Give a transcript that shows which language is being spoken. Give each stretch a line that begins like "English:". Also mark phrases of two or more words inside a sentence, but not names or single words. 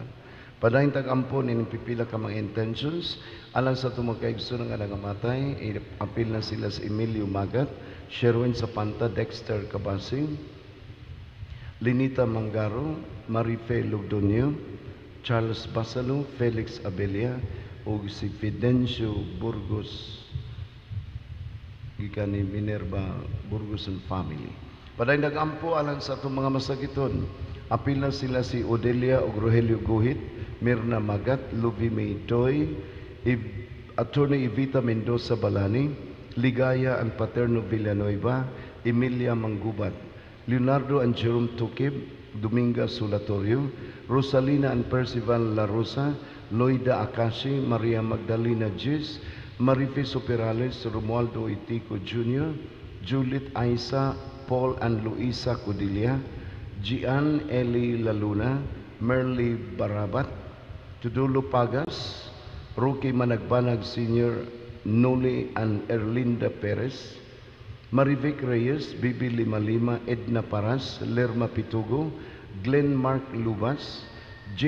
Cebuano: Padayon tag-ampo ni pipila ka mga intentions, alang sa itong magkaigso ng alang amatay, apil na sila sa Emilio Magat, Sherwin Sapanta, Dexter Cabasing, Linita Mangaro, Marife Lugdonio, Charles Basalo, Felix Abelia, o si Fidencio Burgos, gikan ni Minerva Burgos
English: and family.
Cebuano: Paday nag-ampo alang sa itong mga masakiton. Apil na sila si Odelia ug Rogelio Guhit, Mirna Magat, Luby May Doy, Attorney Evita Mendoza Balani, Ligaya and Paterno Villanueva, Emilia Manggubat, Leonardo and Jerome Tukib, Dominga Solatorio, Rosalina and Percival La Rosa, Loida Akashi, Maria Magdalena Gis, Marife Superales, Romualdo Itico Jr., Juliet Aisa, Paul and Luisa Codilia, Gian Eli Laluna, Merly Barabat, Tudulo Pagas, Roque Managbanag Sr., Noli and Erlinda Perez, Marivic Reyes, Bibi Lima, Edna Paras, Lerma Pitugo, Glenn Mark Lubas, J.